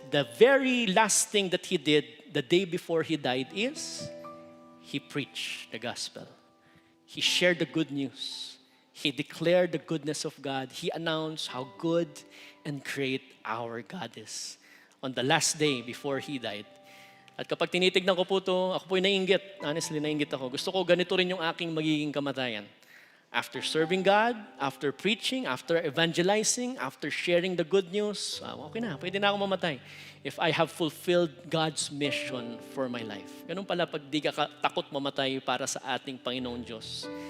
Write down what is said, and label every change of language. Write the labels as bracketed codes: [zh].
[en] The very last thing that he did the day before he died is he preached the gospel. He shared the good news. He declared the goodness of God. He announced how good and great our God is. On the last day before he died. [tl] At kapag tinitignan ko po ito, ako po'y naiinggit. Honestly, naiinggit ako. Gusto ko ganito rin yung aking magiging kamatayan. [en] After serving God, after preaching, after evangelizing, after sharing the good news, okay na, [tl] pwede na ako mamatay. [en] If I have fulfilled God's mission for my life. [tl] Ganun pala pag di ka takot mamatay para sa ating Panginoon Diyos.